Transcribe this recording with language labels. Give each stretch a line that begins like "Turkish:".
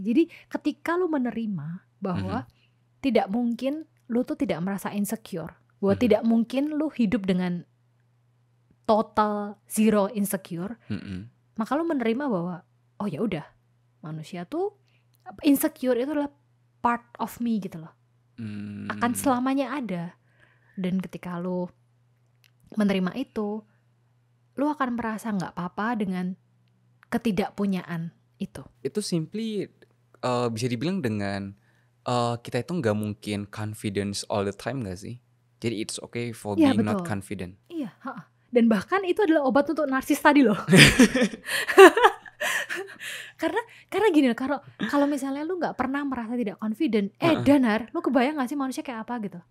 Indonesian: Jadi ketika lo menerima bahwa tidak mungkin lu tuh tidak merasa insecure, bahwa tidak mungkin lu hidup dengan
English: total zero insecure,
Indonesian: maka lu menerima bahwa oh ya udah, manusia tuh insecure itu adalah
English: part of me
Indonesian: gitu loh, akan selamanya ada. Dan ketika lu menerima itu, lu akan merasa nggak apa-apa dengan ketidakpunyaan itu. Itu simply bisa dibilang dengan kita itu nggak mungkin
English: confidence all the time
Indonesian: gak sih? Jadi
English: it's okay for being not confident.
Indonesian: Iya, dan bahkan itu adalah obat untuk narsis tadi loh. karena gini, kalau misalnya lu nggak pernah merasa tidak confident, Danar, lu kebayang nggak sih manusia kayak apa gitu?